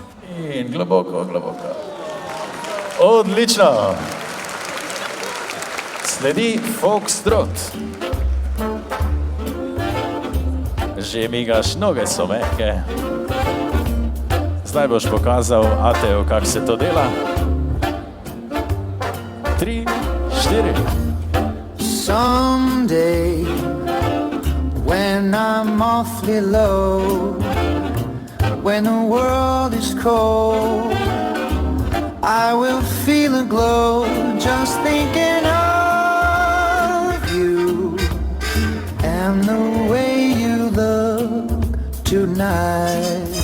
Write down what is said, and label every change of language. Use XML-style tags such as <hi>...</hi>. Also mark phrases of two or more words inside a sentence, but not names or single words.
<sl>In globoko, globoko. Odlično. Sledi Foxtrot. Že migaš, noge so mehke. Zdaj boš pokazal Ateo, kako se to dela. 3, 4.</sl> <en>Someday, when I'm awfully low, when the world is cold, I will feel a glow just thinking of you and the way you look tonight.</en>